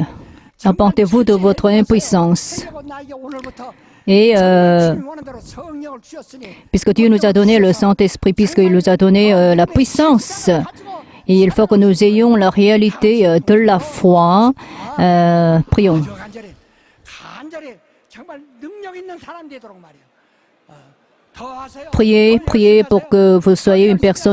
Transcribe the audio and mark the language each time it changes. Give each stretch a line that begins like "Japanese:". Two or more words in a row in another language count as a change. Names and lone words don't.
French: Repentez-vous de votre impuissance. Et puisque Dieu nous a donné le Saint-Esprit, puisqu'il nous a donné la puissance, Et il faut que nous ayons la réalité de la foi. Prions.
Korean: 아주 간절히 정말 능력 있는 사람 되도록 말이에요. 더 하세요.
French: Priez pour que vous soyez une personne